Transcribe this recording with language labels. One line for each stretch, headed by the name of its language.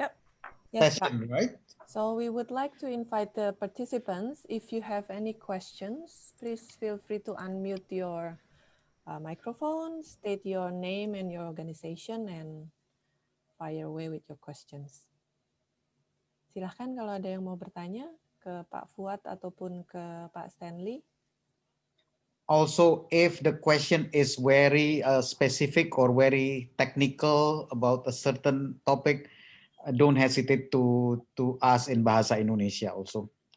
English: Yep. Yes, session, right? So we would like to invite the participants. If you have any questions, please feel free to unmute your microphone, state your name and your organization, and fire away with your questions.
Indonesian: Silahkan kalau ada yang mau bertanya ke Pak Fuad ataupun ke Pak Stanley.
English: Also, if the question is very specific or very technical about a certain topic, don't hesitate to ask in Bahasa Indonesia also.